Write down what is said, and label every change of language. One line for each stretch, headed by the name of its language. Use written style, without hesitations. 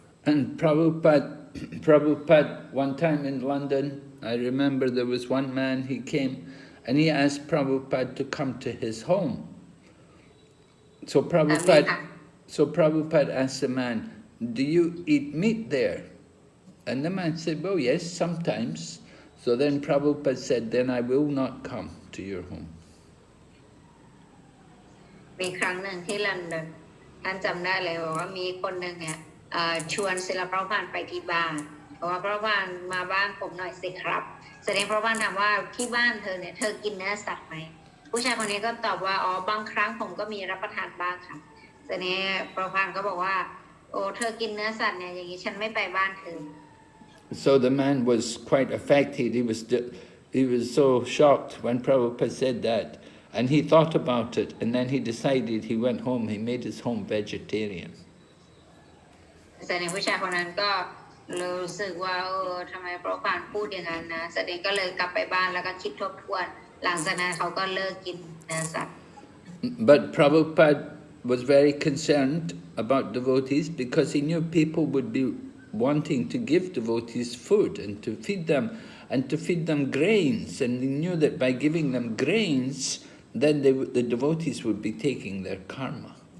English: And Prabhupada one time in London, I remember there was one man, he came and he asked Prabhupada to come to his home. So Prabhupada asked the man, do you eat meat there? And the man said, well, yes, sometimes. So then Prabhupada said, then I will not come to your home.
Thai: มีครั้งหนึ่งที่ลอนดอนท่านจำได้เลยว่ามีคนหนึ่งเนี่ยชวนศิลปะพานไปที่บ้านเพราะว่าพระพานมาบ้านผมหน่อยสิครับแสดงพระพานถามว่าที่บ้านเธอเนี่ยเธอกินเนื้อสัตว์ไหมผู้ชายคนนี้ก็ตอบว่าอ๋อบางครั้งผมก็มีรับประทานบ้างครับแสดงพระพานก็บอกว่าโอ้เธอกินเนื้อสัตว์เนี่ยอย่างนี้ฉันไม่ไปบ้านเธอ
English: So the man was quite affected. He was so shocked when Prabhupada said that. And he thought about it, and then he decided, he went home, he made his home vegetarian.
Thai: แต่ในผู้ชายคนนั้นก็รู้สึกว่าทำไมพระพานพูดอย่างนั้นนะแสดงก็เลยกลับไปบ้านแล้วก็คิดทบทวนหลังจากนั้นเขาก็เลิกกินเนื้อสัตว์
English: But Prabhupada was very concerned about devotees because he knew people would be wanting to give devotees food and to feed them grains, and he knew that by giving them grains, then the devotees would be taking their karma.